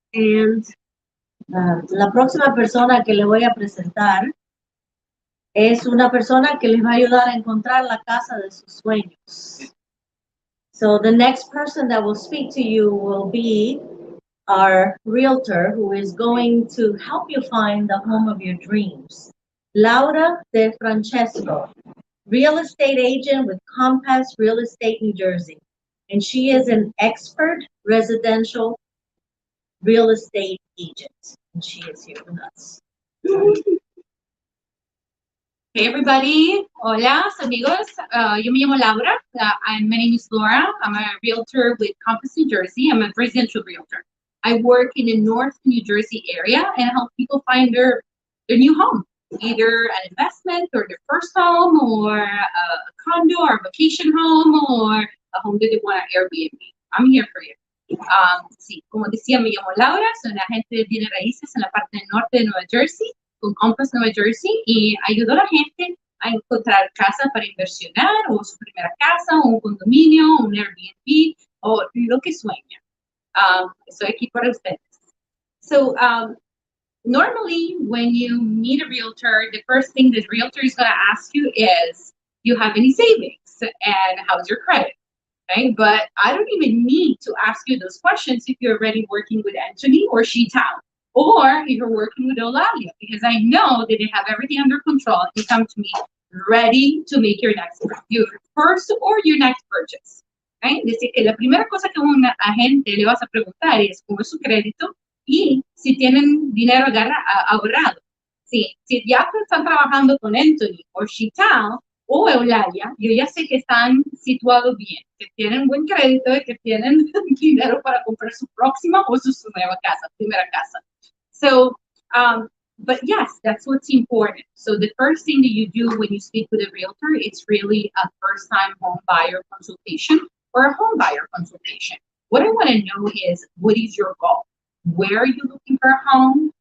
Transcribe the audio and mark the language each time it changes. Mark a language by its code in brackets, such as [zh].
[en] And [es] la próxima persona que le voy a presentar es una persona que les va a ayudar a encontrar la casa de sus sueños. [en] So the next person that will speak to you will be our realtor who is going to help you find the home of your dreams. Laura De Francesco, real estate agent with Compass Real Estate New Jersey. And she is an expert residential real estate agent. And she is here with us. Hey everybody, [es] hola amigos, yo me llamo Laura, [en] my name is Laura, I'm a realtor with Compass New Jersey, I'm a residential realtor. I work in the North New Jersey area and help people find their new home, either an investment or their first home or a condo or a vacation home or a home that they want to Airbnb. I'm here for you. [es] Sí, como decía, me llamo Laura, soy una agente de bienes raíces en la parte norte de Nueva Jersey, con Compass Nueva Jersey, y ayudo a la gente a encontrar casa para inversionar, o su primera casa, o un condominio, un Airbnb, o lo que sueña. Estoy aquí para ustedes. [en] So, normally, when you meet a realtor, the first thing the realtor is going to ask you is, do you have any savings? And how's your credit? Okay, but I don't even need to ask you those questions if you're already working with Anthony or Sheetal, or if you're working with Eulalia, because I know that they have everything under control. You come to me ready to make your first or your next purchase. Okay? [es] Dice que la primera cosa que un agente le vas a preguntar es cómo es su crédito y si tienen dinero ahorrado. Sí, si ya están trabajando con Anthony o Sheetal o Eulalia, yo ya sé que están situados bien, que tienen buen crédito y que tienen dinero para comprar su próxima o su nueva casa, primera casa. [en] So, but yes, that's what's important. So the first thing that you do when you speak with a realtor, it's really a first-time home buyer consultation or a home buyer consultation. What I want to know is, what is your goal? Where are you looking for a home?